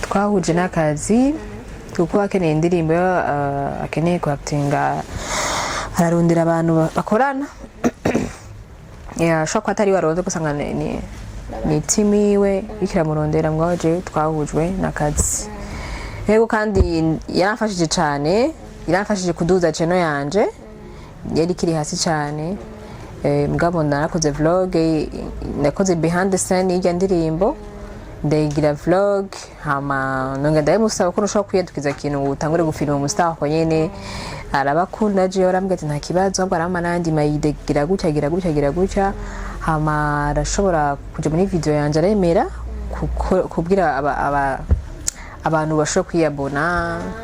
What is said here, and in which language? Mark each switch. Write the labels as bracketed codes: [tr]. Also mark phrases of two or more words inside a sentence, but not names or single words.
[rn] Twahuje n'akazi kuko akeneye indirimbo akeneye kuactinga ararondera abantu bakorana shobora ko atari waronze gusanga ni team iwe ikiramurondera ngo aje twahujwe n'akazi. Yego kandi yaramfashije cyane, yaramfashije kuduza channel yanje yari kiri hasi cyane. Mugabo narakoze vlog, nakoze [en] behind the scene [rn] y'ijya ndirimbo ndayigira vlog hama nonga ndayimusaba ko ushobora kwiyadukiza ikintu utangure gufilma umustar ko nyene arabakunda je yarambwiye ati nta kibazo ahubwo arama nandi mayidegira gutya hama arashobora kuja muri video yanje aremera kubwira abantu bashobora kwiyabona